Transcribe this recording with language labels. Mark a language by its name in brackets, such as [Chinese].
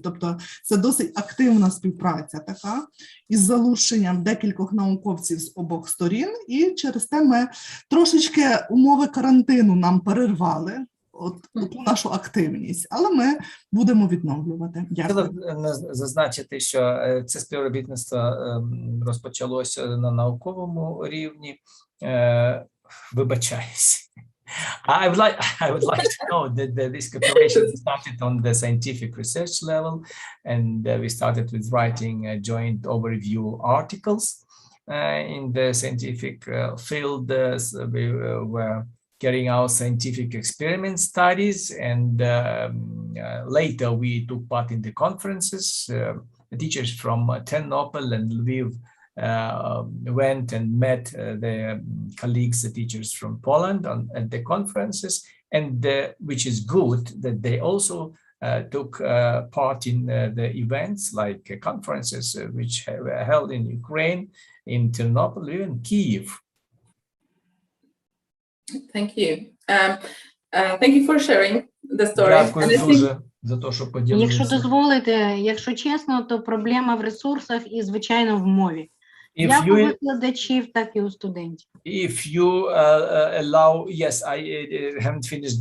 [Ukrainian] Тобто це досить активна співпраця така, із залученням декількох науковців з обох сторін, і через те ми трошечки умови карантину нам перервали, ту нашу активність, але ми будемо відновлювати. Дякую. Хотіла зазначити, що це співробітництво розпочалося на науковому рівні. Вибачаюсь. [English] I would like to know that this cooperation started on the scientific research level, and we started with writing joint overview articles in the scientific field. We were carrying out scientific experiment studies, and later we took part in the conferences. The teachers from Ternopil and Lviv went and met their colleagues, the teachers from Poland at the conferences, and which is good that they also took part in the events like conferences which were held in Ukraine, in Ternopil, and Kyiv. Thank you. Thank you for sharing the story. [Ukrainian] Дякую дуже за те, що поділилися. Якщо дозволите, якщо чесно, то проблема в ресурсах і, звичайно, в мові. Як у викладачів, так і у студентів. [English] If you allow, yes, I haven't finished.